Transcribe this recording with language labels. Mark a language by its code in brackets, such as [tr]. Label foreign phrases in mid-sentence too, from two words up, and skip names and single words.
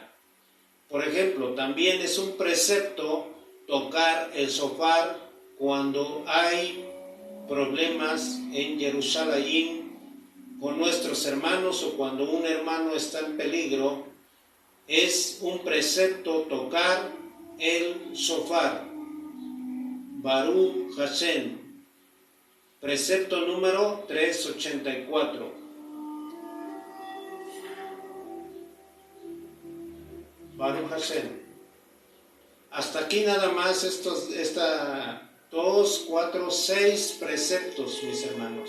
[es] Por ejemplo, también es un precepto tocar el shofar cuando hay problemas en Jerusalén con nuestros hermanos o cuando un hermano está en peligro. Es un precepto tocar el shofar. [he] ברוך השם. [es] Precepto número 384. [he] ברוך השם. [es] Hasta aquí nada más 2, 4, 6 preceptos, mis hermanos.